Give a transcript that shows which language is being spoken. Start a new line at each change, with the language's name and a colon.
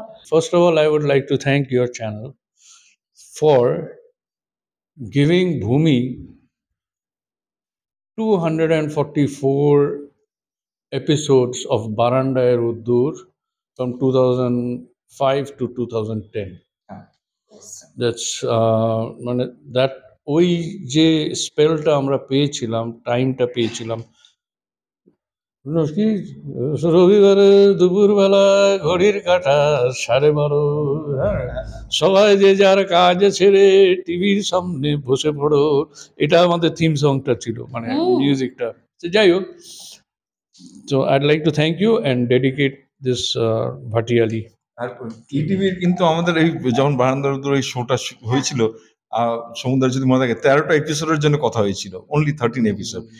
English: First of all, I would like to thank your channel for giving Bhumi 244 episodes of Barandai Ruddur from 2005 to 2010.
Bangla: That's মানে that ওই যে স্পেলটা আমরা পেয়েছিলাম, টাইমটা পেয়েছিলাম, কি রবিবারে দুপুরবেলা ঘড়ির কাঁটা 12:30, হ্যাঁ, সবাই যে যার কাজ ছেড়ে টিভির সামনে বসে পড়ো, এটা আমাদের থিম সংটা ছিল, মানে মিউজিকটা। যাই হোক,
English: so I'd like to thank you and dedicate this Bhatiyali.
Bangla: আর ইটিভির কিন্তু আমাদের এই যেমন বারান্দার উদ্দূর এই শোটা হয়েছিল, সমুদ্র যদি মনে থাকে 13টা এপিসোডের জন্য কথা হয়েছিল,
English: Only 13 episode.